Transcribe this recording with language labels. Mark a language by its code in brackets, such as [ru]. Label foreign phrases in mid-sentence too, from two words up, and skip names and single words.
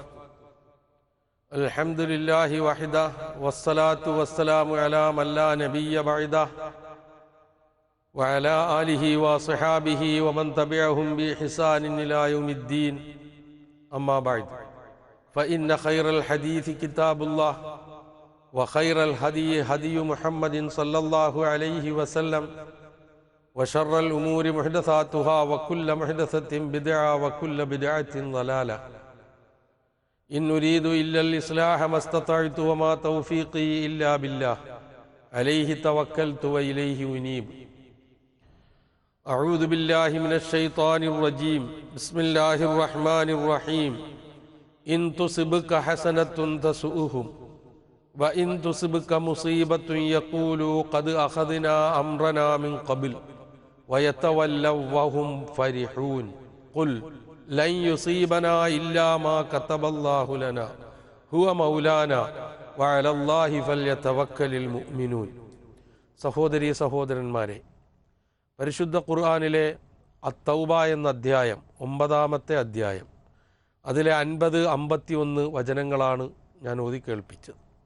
[ar] الحمد لله وحده والصلاة والسلام على من لا نبي بعده وعلى آله وصحابه ومن تبعهم بإحسان إلى يوم الدين. أما بعد. فإن خير الحديث كتاب الله وخير الهدى هدي محمد صلى الله عليه وسلم وشر الأمور محدثاتها وكل محدثة بدعة وكل بدعة ضلالة. إن نريد إلا الإصلاح ما استطعت وما توفيقي إلا بالله عليه توكلت وإليه أنيب. أعوذ بالله من الشيطان الرجيم. بسم الله الرحمن الرحيم. إن تصبك حسنة تسؤهم وإن تصبك مصيبة يقولوا قد أخذنا أمرنا من قبل ويتولوا وهم فرحون. قل لن يصيبنا إلا ما كتب الله لنا هو مولانا وعلى الله فليتوكل المؤمنون. [ml] സഹോദരീ സഹോദരന്മാരെ, പരിശുദ്ധ ഖുർആനിലെ അത്തൗബ എന്ന അധ്യായം, 9-ാമത്തെ അധ്യായം, അതിലെ 50-51 വചനങ്ങളാണ് ഞാൻ ഓതി കേൾപ്പിച്ചത്.